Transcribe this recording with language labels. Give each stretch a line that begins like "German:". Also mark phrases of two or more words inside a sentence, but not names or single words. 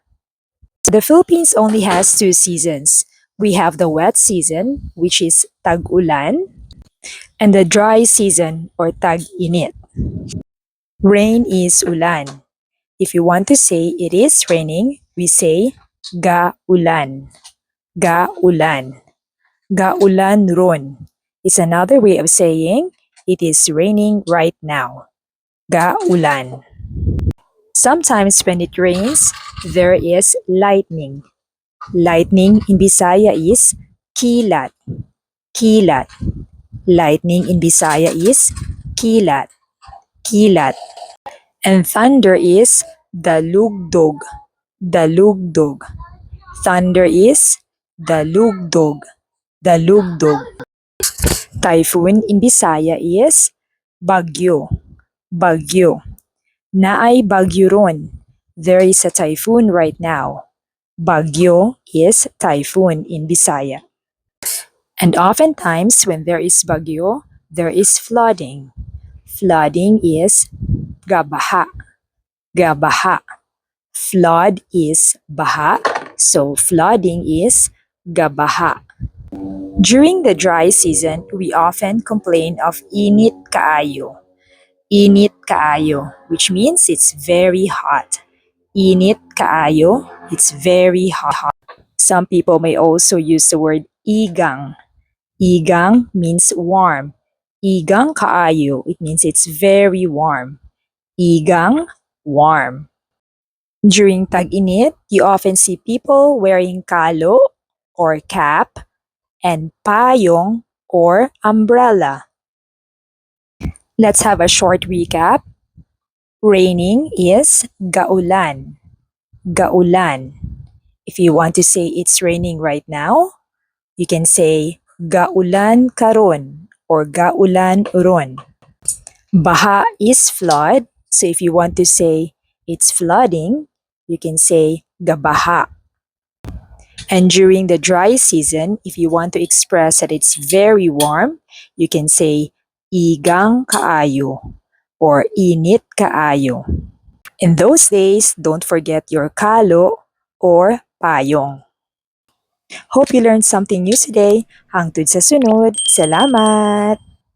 English: The Philippines only has two seasons. We have the wet season, which is tag-ulan, and the dry season or tag-init. Rain is ulan. If you want to say it is raining, we say ga-ulan.
Cebuano: Ga-ulan. Ga-ulan ron
English: is another way of saying it is raining right now. Ga-ulan. Sometimes when it rains, there is lightning. Lightning in Bisaya is kilat. Kilat. Lightning in Bisaya is kilat. Kilat. And thunder is dalugdog. Dalugdog. Thunder is dalugdog. Dalugdog. Typhoon in Bisaya is bagyo.
Cebuano: Bagyo. Naay bagyo ron.
English: There is a typhoon right now. Bagyo is typhoon in Bisaya. And oftentimes when there is bagyo, there is flooding. Flooding is gabaha. Gabaha. Flood is baha, so flooding is gabaha. During the dry season, we often complain of
Cebuano: init kaayo. Init kaayo,
English: which means it's very hot.
Cebuano: Init kaayo,
English: it's very hot. Some people may also use the word igang. Igang means warm.
Cebuano: Igang kaayo,
English: it means it's very warm. Igang, warm. During tag-init, you often see people wearing kalo or cap and payong or umbrella. Let's have a short recap. Raining is gaulan. Gaulan. If you want to say it's raining right now, you can say
Cebuano: gaulan karon
English: or
Cebuano: gaulan ron.
English: Baha is flood. So if you want to say it's flooding, you can say gabaha. And during the dry season, if you want to express that it's very warm, you can say
Cebuano: igang kaayo
English: or
Cebuano: init kaayo.
English: In those days, don't forget your kalo or payong. Hope you learned something new today.
Cebuano: Hangtod sa sunod. Salamat!